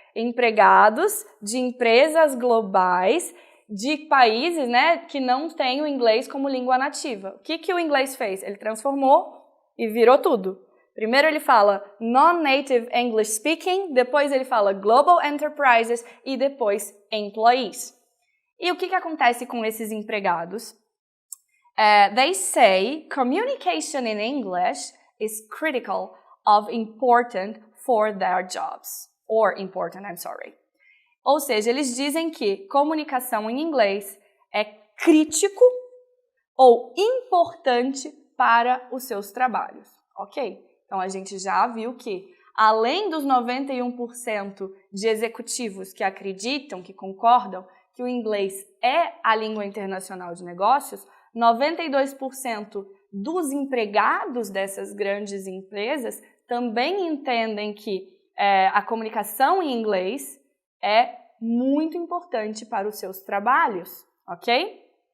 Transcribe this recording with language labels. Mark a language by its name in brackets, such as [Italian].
[Portuguese] Empregados de empresas globais de países, né, que não têm o inglês como língua nativa. O que o inglês fez? Ele transformou e virou tudo. Primeiro ele fala non-native English speaking, depois ele fala global enterprises e depois employees. E o que acontece com esses empregados? [English] They say communication in English is critical of important for their jobs. Or important, I'm sorry. [Portuguese] Ou seja, eles dizem que comunicação em inglês é crítico ou importante para os seus trabalhos, ok? Então, a gente já viu que, além dos 91% de executivos que acreditam, que concordam que o inglês é a língua internacional de negócios, 92% dos empregados dessas grandes empresas também entendem que a comunicação em inglês é muito importante para os seus trabalhos, ok?